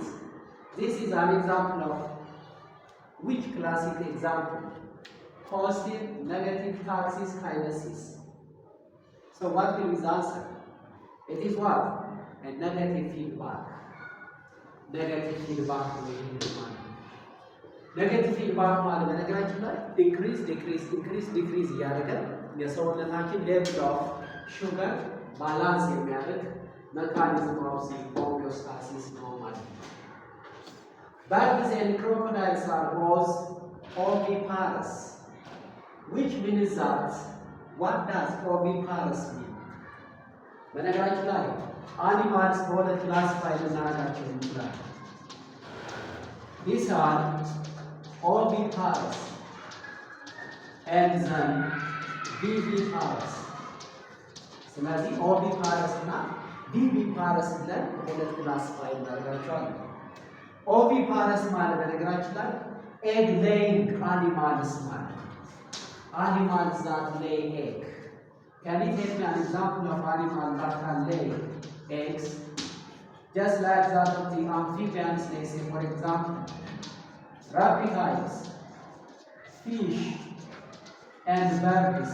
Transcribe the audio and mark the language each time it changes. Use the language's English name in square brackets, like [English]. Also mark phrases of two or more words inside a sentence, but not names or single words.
[English] This is an example of which classic example? Positive, negative, taxis, kinesis. So what will be the answer? It is what? A negative feedback. Negative feedback will be the one. Negative feedback [Amharic] ማለት በነገራችን ላይ [English] increase, decrease, increase, decrease [Amharic] እያደረገ የሰውነታችን [English] level of sugar balance [Amharic] የሚያደርግ [English] mechanism of the homeostasis [Amharic] ነው ማለት ነው። [English] Birds and crocodiles are both oviparous. Which means that, what does oviparous mean? [Amharic] በነገራችን ላይ አኒማልስ በሁለት ክላሲፋይ ልናደርጋቸው እንችላለን። [English] These are oviparous and then viviparous. [Amharic] ስለዚህ oviparous እና viviparous ብለን በሁለት ክላሲፋይ እናደርጋቸዋለን። oviparous ማለት በነገራችን ላይ [English] egg laying animals [Amharic] ማለት [English] animals that lay egg. Can you take me an example of animal that can lay eggs? Just like that of the amphibians, they say, for example, reptiles, fish, and birds.